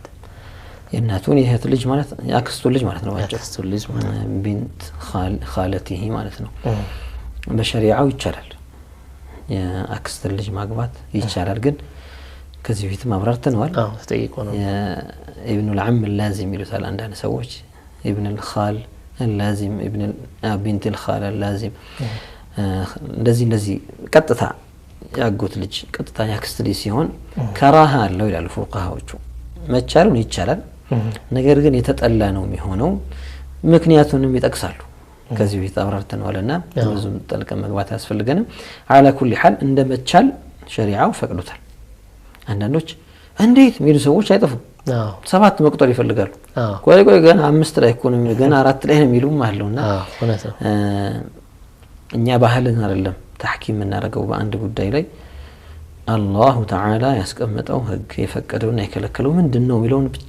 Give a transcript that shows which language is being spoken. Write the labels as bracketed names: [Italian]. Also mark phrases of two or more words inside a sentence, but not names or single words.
[Amharic] የእናቱን የእህት ልጅ ማለት ያክስቱ ልጅ ማለት ነው ያክስቱ ልጅ ማለት [Arabic] بنت خالته [Amharic] ማለት ነው በሸሪዓው ይቻላል የአክስት ልጅ ማግባት ይቻላል ግን ከዚህ በፊት ማብራርተናል ተጠይቆ ነው [Arabic] ابن العم اللازم [Amharic] ይሉታል አንዳንድ ሰዎች [Arabic] ابن الخال اللازم ابن بنت الخال اللازم [Amharic] እንደዚህ ቀጥታ ያጎት ልጅ ቀጥታ ያክስት ልጅ ሲሆን ከራሃ አለው ይላሉ ፉቃሃዎቹ መቻሉን ይቻላል ነገር ግን የተጠላ ነው የሚሆነው ምክንያቱንም ይጠቅሳሉ ከዚህ በፊት አብራርተናልና ብዙም ጠልቀ መግባት ያስፈልገንም [Arabic] على كل حال [Amharic] እንደመቻል ሸሪዓው ፈቅዶታል አንዳንዶች እንዴት ሚሉ ሰዎች አይጠፉም ሰባት መቁጠር ይፈልጋሉ ቆይ ገና 5 ላይ ኢኮኖሚ ገና 4 ላይ ነው የሚሉም አለውና እኛ ባህልን አይደለም ተሕኪም እናደርገው በአንድ ጉዳይ ላይ አላሁ ተዓላ ያስቀመጠው ህግ የፈቀደውና የከለከለው ምንድነው የሚለውን ብቻ